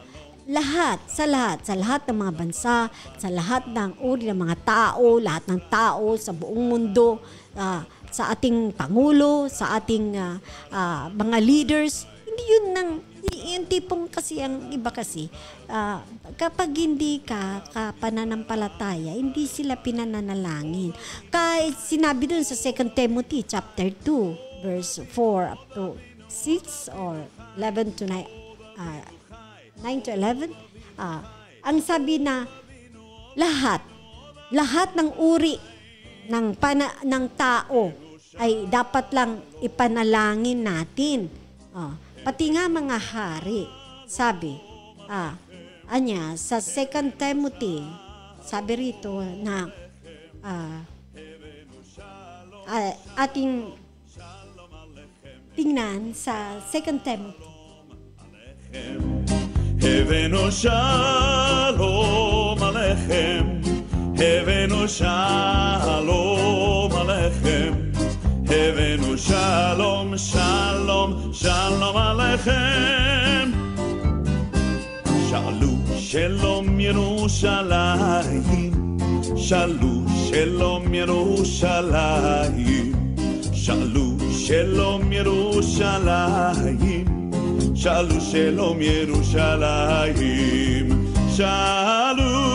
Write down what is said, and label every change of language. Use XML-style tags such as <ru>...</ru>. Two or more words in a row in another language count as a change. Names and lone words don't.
<tl>Sa lahat ng mga bansa, sa lahat ng uri ng mga tao, lahat ng tao sa buong mundo, sa ating pangulo, sa ating mga leaders, hindi yun yung tipong kasi ang iba kasi kapag hindi ka pananampalataya, hindi sila pinananalangin. Kahit sinabi dun sa 2 Timothy</tl> <en>chapter 2 verse 4 up to 6 or 11 to 9, 9 to 11,</en> <tl>ang sabi na lahat ng uri ng tao ay dapat lang ipanalangin natin. Pati nga mga hari, sabi, sa 2 Timothy, sabi rito na ating tingnan sa 2 Timothy.</tl> <he>הבאנו שלום עליכם, הבאנו שלום עליכם, הבאנו שלום, שלום, שלום עליכם. שאלו שלום ירושלים, שאלו שלום ירושלים, שאלו שלום ירושלים, שאלו שלום ירושלים, שאלו</he>